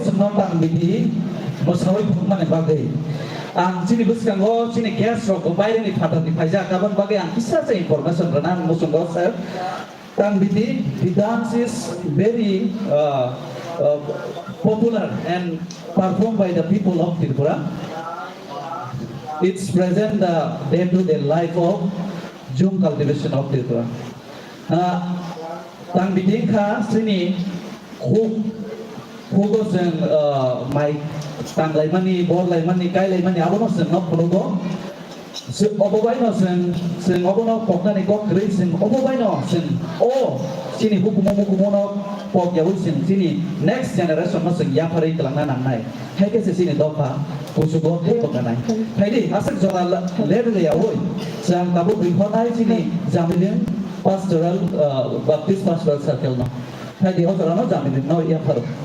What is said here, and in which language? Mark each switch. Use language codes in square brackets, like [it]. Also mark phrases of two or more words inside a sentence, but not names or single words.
[trp] senotang bidi musawi phumane bagai ang sini buskango sini gas rok bayar ni phata ni phaja kaban bagai ang bisa sa information ranan musungo sir tang bidi [en] the dance is very popular and performed by the people of Tripura. It's present the day-to-day life of Jung cultivation of Tripura. [trp] Tang bidingka sini hugo sen mai tang laimani bor laimani kai laimani abono sen nok pulugo sen obobaino sen obono kokna ni kok kri sen obobaino sen o sini hukumo pok ya usin sini [en] next generation [trp] no sing ya phari kelangna nangnai hai ke sini dopa kusugo he ko kanai hai di asak jora led ya oi jang tabu bihonai sini jamilin [en] pastoral baptist pastoral circle [trp] no hai di ojora no jamilin no ya pharo